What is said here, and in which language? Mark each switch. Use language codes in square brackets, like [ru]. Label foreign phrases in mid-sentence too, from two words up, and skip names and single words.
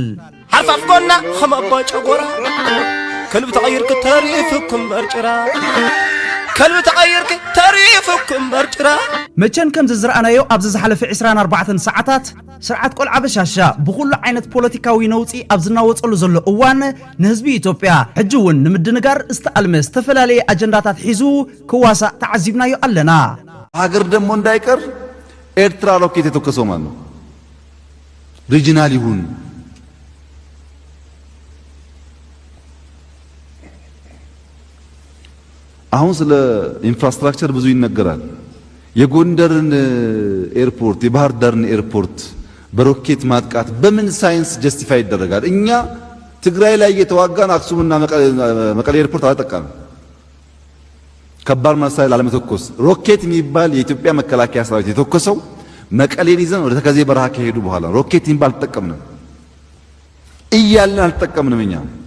[ti] ሓሳብኮና ከም ኣባ ጨጎራ ከልቢ ተቐይርክ ተሪፍኩም በርጭራ ከልቢ ተቐይርክ ተሪፍኩም በርጭራ መቸን ከም ዝዝረአናዮ ኣብዚ ዝሓለፈ 24 ሰዓታት ስርዓት ቆልዓ በሻሻ ብኩሉ ዓይነት ፖለቲካዊ ነውፂ ኣብ ዝናወፀሉ ዘሎ እዋን ንህዝቢ ኢትዮጵያ ሕጂ እውን ንምድንጋር ዝተኣልመ ዝተፈላለየ አጀንዳታት ሒዙ ክዋሳእ ተዓዚብናዮ ኣለና [am] ሀገር ደግሞ እንዳይቀር ኤርትራ ሮኬት የተከሰው ማለት ነው ሪጂናል ይሁን አሁን ስለ ኢንፍራስትራክቸር ብዙ ይነገራል የጎንደርን ኤርፖርት የባህር ዳርን ኤርፖርት በሮኬት ማጥቃት በምን ሳይንስ ጀስቲፋይ ይደረጋል እኛ ትግራይ ላይ የተዋጋን አክሱምና መቀሌ ኤርፖርት አላጠቃንም ከባድ መሳሪያ ላለመተኮስ ሮኬት የሚባል የኢትዮጵያ መከላከያ ሰራዊት የተኮሰው መቀሌን ይዘን ወደ ተከዜ በረሃ ከሄዱ በኋላ ሮኬት የሚባል ተጠቀምንም እያልን አልተጠቀምንም እኛ